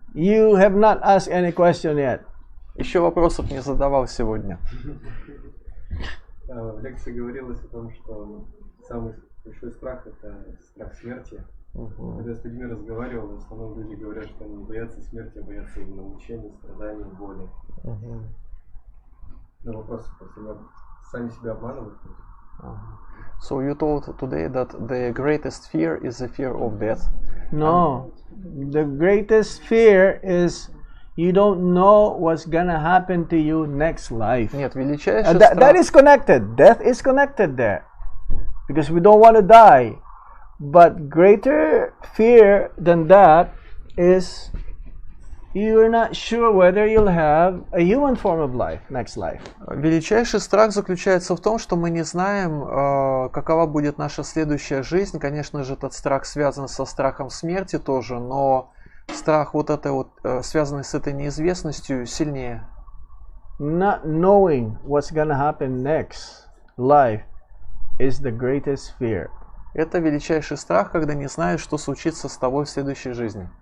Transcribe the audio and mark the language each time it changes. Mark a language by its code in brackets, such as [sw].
[en] You have not asked any question yet. [ru] Еще вопросов не задавал сегодня. В лекции говорилось о том, что самый большой страх – это страх смерти. Когда я с людьми разговаривал, в основном люди говорят, что они не боятся смерти, а боятся именно мучений, страданий, боли. Но вопрос, сами себя обманывают? [en] So you told today that the greatest fear is the fear of death. No, the greatest fear is you don't know what's gonna happen to you next life. [ru] Нет, величайший страх. [en] That is connected. Death is connected there, because we don't want to die. But greater fear than that is you're not sure whether you'll have a human form of life next life. [ru] Величайший страх заключается в том, что мы не знаем, какова будет наша следующая жизнь. Конечно же, этот страх связан со страхом смерти тоже, но страх связанный с этой неизвестностью, сильнее. [en] Not knowing what's gonna happen next life is the greatest fear. [ru] Это величайший страх, когда не знаешь, что случится с тобой в следующей жизни.